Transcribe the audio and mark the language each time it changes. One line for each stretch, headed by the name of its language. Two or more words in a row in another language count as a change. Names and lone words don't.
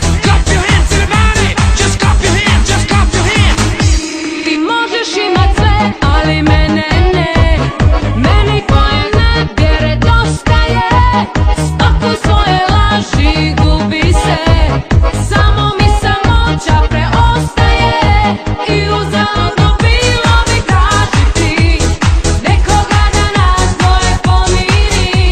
English: Clap your hands everybody, just clap your hands, just clap your hands.
Croatian: Ti možeš imat sve, ali mene ne. Meni tvoje nevjere dosta je. Spakuj svoje laži, gubi se. Samo mi samoća preostaje. I uzaludno bilo bi tražiti nekoga da nas dvoje pomiri.